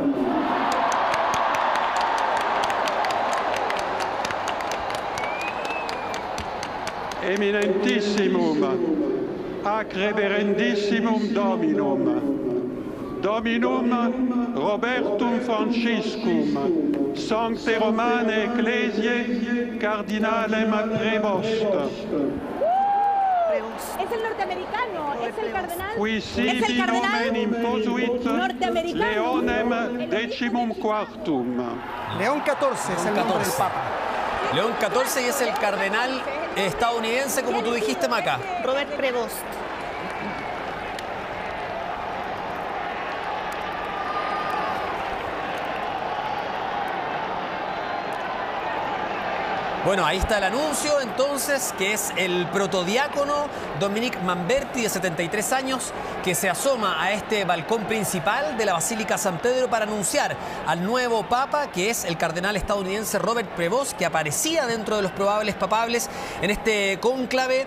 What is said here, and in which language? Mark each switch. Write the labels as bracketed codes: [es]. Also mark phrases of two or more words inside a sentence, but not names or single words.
[la] Eminentissimum ac reverendissimum Dominum. Dominum Robertum Franciscum, Sancte Romane Ecclesiae Cardinalem Prevost. [es] Es el norteamericano, es el cardenal. [la] Qui sibi nomen imposuit Leonem decimum quartum. [es] León XIV es el nombre del Papa. León XIV y es el cardenal estadounidense, como tú dijiste, Maca. Robert Prevost. Bueno, ahí está el anuncio, entonces, que es el protodiácono Dominique Mamberti, de 73 años, que se asoma a este balcón principal de la Basílica San Pedro para anunciar al nuevo papa, que es el cardenal estadounidense Robert Prevost, que aparecía dentro de los probables papables en este cónclave.